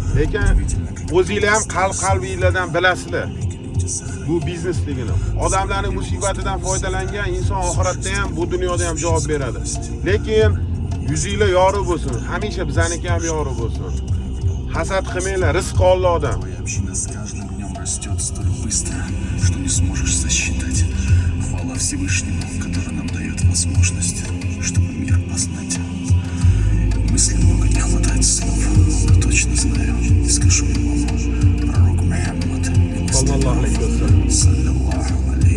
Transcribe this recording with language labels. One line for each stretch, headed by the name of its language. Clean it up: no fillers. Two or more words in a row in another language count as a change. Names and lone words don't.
Uzbek: Lekin o'zingizlar ham qalbingizlardan bilasizlar. Bu biznesligini. Odamlarning musibatidan foydalangan inson oxiratda ham, bu dunyoda ham javob beradi. Lekin yuzinglar yorug' bo'lsin. Hamisha bizaniki ham yorug' bo'lsin. Hasad qilmanglar, rizq Allohdan.
Russian: Община с каждым днем растет столь быстро, что не сможешь сосчитать. Хвала Всевышнему, который нам дает возможность, чтобы мир познать. Мысли много, не хватает слов, но точно знаю и скажу вам. Пророк Мухаммад,
Arabic: صلى الله عليه وسلم. саллаллаху